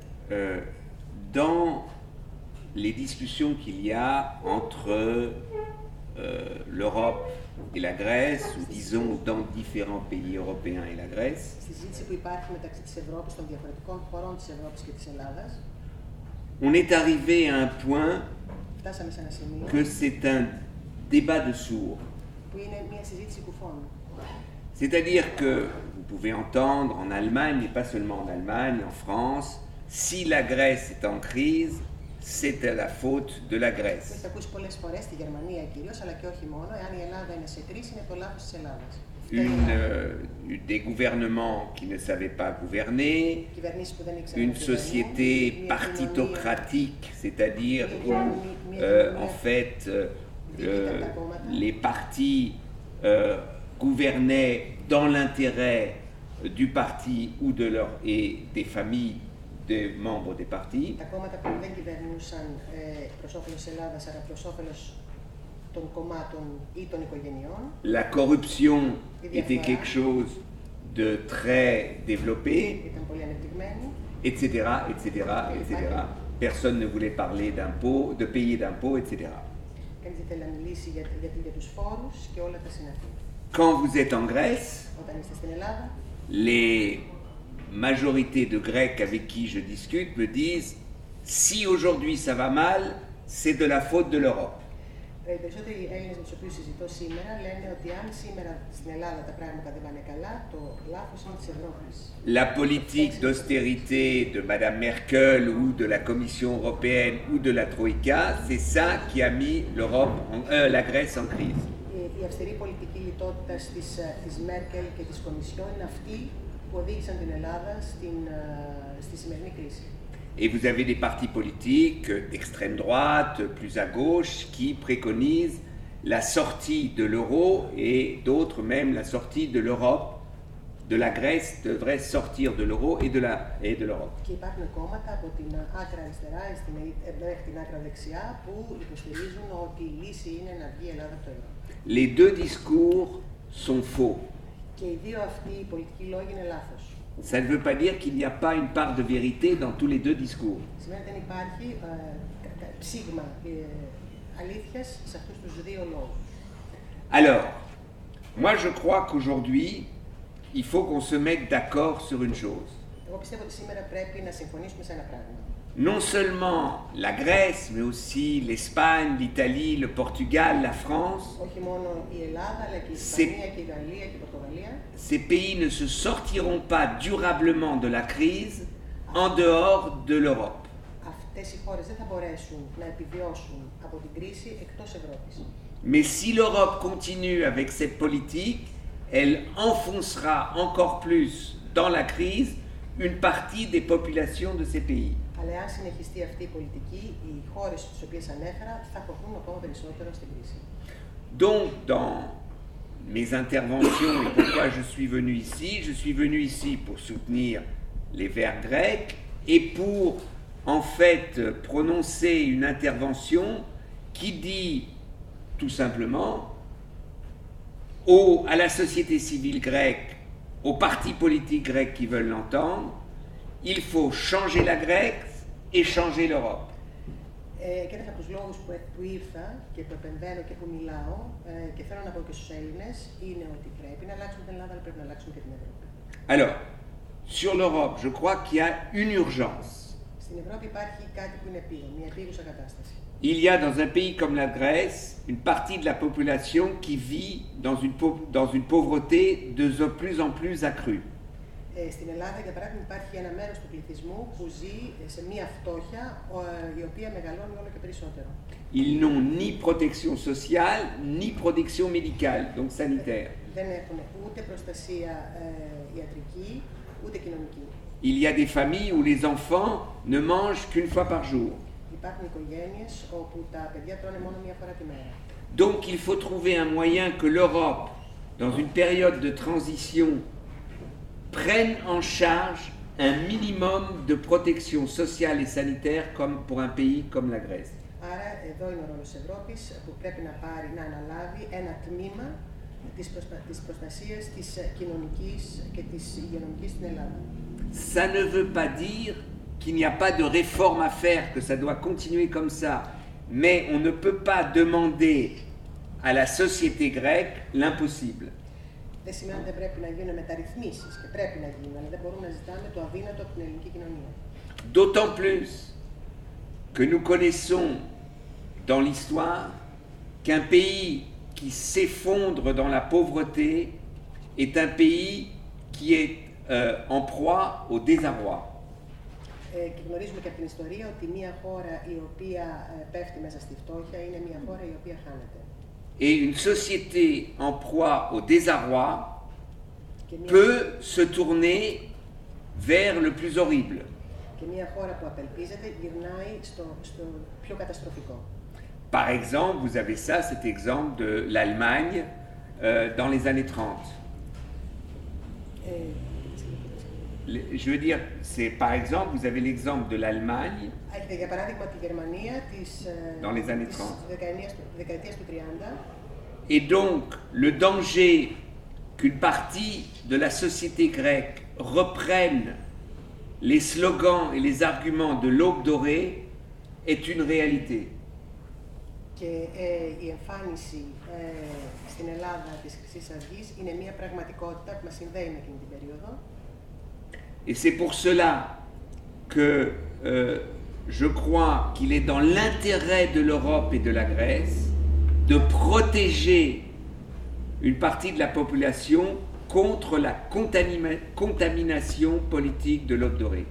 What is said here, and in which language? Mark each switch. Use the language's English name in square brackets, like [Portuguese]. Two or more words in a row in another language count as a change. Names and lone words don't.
[French] dans les discussions qu'il y a entre l'Europe et la Grèce, ou disons dans différents pays européens et la Grèce, [Greek] στη συζήτηση που υπάρχει μεταξύ της Ευρώπης, των διαφορετικών χωρών της Ευρώπης και της Ελλάδας, [French] on est arrivé à un point [Greek] φτάσαμε σε ένα σημείο [French] que c'est un débat de sourds. [Greek] που είναι μια συζήτηση κουφών. [French] C'est-à-dire que vous pouvez entendre en Allemagne, et pas seulement en Allemagne, en France, si la Grèce est en crise, c'est à la faute de la Grèce. [Greek] Έχετε ακούσει πολλές φορές στη Γερμανία κυρίως, αλλά και όχι μόνο, εάν η Ελλάδα είναι σε κρίση, είναι το λάθος της Ελλάδας. [French] Des gouvernements qui ne savaient pas gouverner, une société partitocratique, c'est-à-dire où en fait les partis gouvernaient dans l'intérêt du parti ou et des familles des membres des partis. [Greek] Τα κόμματα που δεν κυβερνούσαν προς όφελος της Ελλάδας, αλλά προς όφελος των κομμάτων ή των οικογενειών. [French] La corruption était quelque chose de très développé, [Greek] Ήταν πολύ ανεπτυγμένη. [French] etc., etc., etc. Personne ne voulait parler d'impôts, de payer d'impôts, etc. [Greek] Κανείς δεν θέλει να μιλήσει για τους φόρους και όλα τα συναφή. [French] Quand vous êtes en Grèce, [Greek] Όταν είστε στην Ελλάδα, [French] les majorités de Grecs avec qui je discute me disent si aujourd'hui ça va mal, c'est de la faute de l'Europe. [Greek] οι περισσότεροι Έλληνες με τους οποίους συζητώ σήμερα λένε ότι αν σήμερα στην Ελλάδα τα πράγματα δεν πάνε καλά, το λάθος είναι της Ευρώπης. [French] La politique d'austérité de Madame Merkel ou de la Commission européenne ou de la Troïka, c'est ça qui a mis la Grèce en crise. [Greek] Η αυστηρή πολιτική λιτότητας της Μέρκελ και της Κομισιόν είναι αυτή που οδήγησαν την Ελλάδα στη σημερινή κρίση. [French] Et vous avez des partis politiques d'extrême droite, plus à gauche, qui préconisent la sortie de l'euro et d'autres même la sortie de l'Europe. De la Grèce devrait sortir de l'euro et de l'Europe. [Greek] Και υπάρχουν κόμματα από την άκρα αριστερά μέχρι την άκρα δεξιά που υποστηρίζουν ότι η λύση είναι να βγει η Ελλάδα από το ευρώ. [French] Les deux discours sont faux. [Greek] Και οι δύο αυτοί οι πολιτικοί λόγοι είναι λάθος. [French] Ça ne veut pas dire qu'il n'y a pas une part de vérité dans tous les deux discours. [Greek] Σημαίνει ότι δεν υπάρχει ψήγμα αλήθειας σε αυτούς τους δύο λόγους. [French] Alors, moi je crois qu'aujourd'hui, il faut qu'on se mette d'accord sur une chose. [Greek] Εγώ πιστεύω ότι σήμερα πρέπει να συμφωνήσουμε σε ένα πράγμα. [French] Non seulement la Grèce, mais aussi l'Espagne, l'Italie, le Portugal, la France, [Greek] Όχι μόνο η Ελλάδα, αλλά και η Ισπανία και η Γαλλία και η Πορτογαλία. [French] Ces pays ne se sortiront pas durablement de la crise en dehors de l'Europe. [Greek] Αυτές οι χώρες δεν θα μπορέσουν να επιβιώσουν από την κρίση εκτός Ευρώπης. [French] Mais si l'Europe continue avec cette politique, elle enfoncera encore plus dans la crise une partie des populations de ces pays. [Greek] Αλλά αν συνεχιστεί αυτή η πολιτική, οι χώρες στις οποίες ανέφερα θα χωθούν ακόμα περισσότερο στην κρίση. [French] Donc, dans mes interventions et pourquoi je suis venu ici pour soutenir les Verts grecs et pour en fait prononcer une intervention qui dit tout simplement à la société civile grecque, aux partis politiques grecs qui veulent l'entendre, il faut changer la Grèce et changer l'Europe. [Greek] Και ένας από τους λόγους που ήρθα και που επεμβαίνω και που μιλάω και θέλω να πω και στους Έλληνες είναι ότι πρέπει να αλλάξουμε την Ελλάδα, αλλά πρέπει να αλλάξουμε και την Ευρώπη. [French] Alors, sur l'Europe, je crois qu'il y a une urgence. [Greek] Στην Ευρώπη υπάρχει κάτι που είναι επίγον, μια επίγουσα κατάσταση. [French] Il y a dans un pays comme la Grèce une partie de la population qui vit dans une pauvreté de plus en plus accrue. [Greek] Στην Ελλάδα, για παράδειγμα, υπάρχει ένα μέρος του πληθυσμού που ζει σε μια φτώχεια η οποία μεγαλώνει όλο και περισσότερο. [French] Ils n'ont ni protection sociale, ni protection médicale, donc sanitaire. [Greek] Δεν έχουν ούτε προστασία ιατρική, ούτε κοινωνική. [French] Il y a des familles où les enfants ne mangent qu'une fois par jour. [Greek] Υπάρχουν οικογένειες όπου τα παιδιά τρώνε μόνο μία φορά τη μέρα. [French] Donc il faut trouver un moyen que l'Europe, dans une période de transition, prenne en charge un minimum de protection sociale et sanitaire comme pour un pays comme la Grèce. [Greek] Άρα εδώ είναι ο ρόλος της Ευρώπης που πρέπει να αναλάβει ένα τμήμα της προστασίας της κοινωνικής και της υγειονομικής στην Ελλάδα. [French] Ça ne veut pas dire qu'il n'y a pas de réforme à faire, que ça doit continuer comme ça, mais on ne peut pas demander à la société grecque l'impossible. [Greek] Δεν σημαίνει ότι δεν πρέπει να γίνουν μεταρρυθμίσεις και πρέπει να γίνουν, αλλά δεν μπορούμε να ζητάμε το αδύνατο από την ελληνική κοινωνία. [French] D'autant plus que nous connaissons dans l'histoire qu'un pays qui s'effondre dans la pauvreté est un pays qui est en proie au désarroi. [Greek] Και γνωρίζουμε και από την ιστορία ότι μια χώρα η οποία πέφτει μέσα στη φτώχεια είναι μια χώρα η οποία χάνεται. [French] Et une société en proie au désarroi peut se tourner vers le plus horrible. [Greek] Και μια χώρα που απελπίζεται γυρνάει στο πιο καταστροφικό. [French] Par exemple, vous avez ça, cet exemple de l'Allemagne dans les années 30. Je veux dire, c'est par exemple, vous avez l'exemple de l'Allemagne [Greek] Για παράδειγμα, τη Γερμανία [French] dans les années 30. [Greek] δεκαετίας του 30. [French] Et donc, le danger qu'une partie de la société grecque reprenne les slogans et les arguments de l'aube dorée est une réalité. [Greek] Και η εμφάνιση στην Ελλάδα της Χρυσής Αυγής είναι μια πραγματικότητα που μας συνδέει με εκείνη την περίοδο. [French] Et c'est pour cela que je crois qu'il est dans l'intérêt de l'Europe et de la Grèce de protéger une partie de la population contre la contamination politique de l'aube dorée.